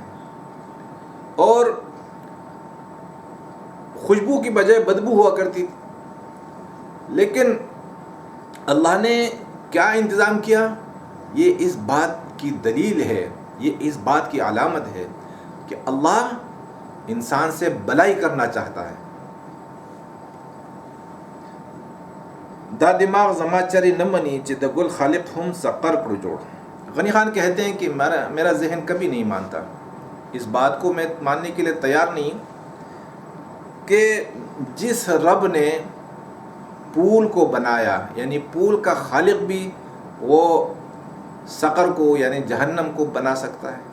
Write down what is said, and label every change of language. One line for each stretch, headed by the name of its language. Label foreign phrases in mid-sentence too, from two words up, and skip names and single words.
Urdu: اور خوشبو کی بجائے بدبو ہوا کرتی تھی، لیکن اللہ نے کیا انتظام کیا؟ یہ اس بات کی دلیل ہے، یہ اس بات کی علامت ہے کہ اللہ انسان سے بلائی کرنا چاہتا ہے.
Pashto: دا دماغ زما چری نہ منی چہ د گل خالق ہم سقر کر جوڑ.
Urdu: غنی خان کہتے ہیں کہ میرا ذہن کبھی نہیں مانتا، اس بات کو میں ماننے کے لیے تیار نہیں کہ جس رب نے پول کو بنایا، یعنی پول کا خالق بھی وہ سقر کو یعنی جہنم کو بنا سکتا ہے.